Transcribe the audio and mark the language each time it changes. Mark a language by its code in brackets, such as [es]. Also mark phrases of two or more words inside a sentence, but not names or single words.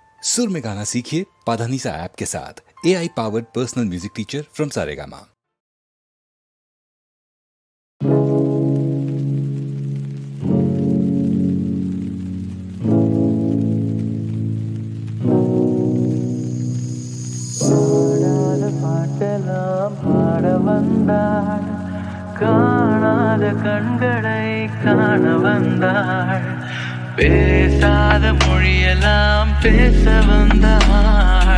[hi] सुर में गाना सीखिए पाधानीसा ऐप के साथ। [en] AI powered personal music teacher from Saregama. [ta] பாட்டெல்லாம் பாட வந்தாள், காணாத கண்களை காண வந்தாள், பேசாத மொழியெல்லாம் பேச வந்தாள்.